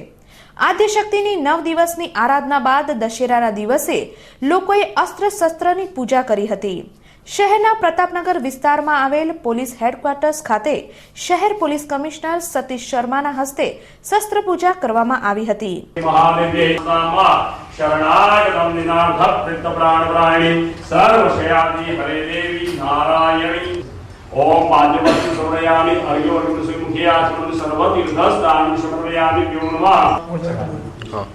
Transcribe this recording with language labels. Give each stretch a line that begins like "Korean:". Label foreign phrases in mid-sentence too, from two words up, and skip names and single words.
Gujarati: આદ્યશક્તિની 9 દિવસની આરાધના બાદ દશેરાના દિવસે લોકોએ અસ્ત્ર શસ્ત્રની પૂજા કરી હતી। શહેરના પ્રતાપનગર વિસ્તારમાં આવેલ પોલીસ હેડક્વાર્ટર્સ ખાતે શહેર પોલીસ કમિશનર સતીશ શર્માના હસ્તે શસ્ત્ર પૂજા કરવામાં આવી હતી।
Sanskrit: ओम पाद्यवती समर्पयामि अर्घ्योऽर्घ्यं सुमुखियाचमनं सर्वतीर्थस्नानं समर्पयामि प्यो नमः।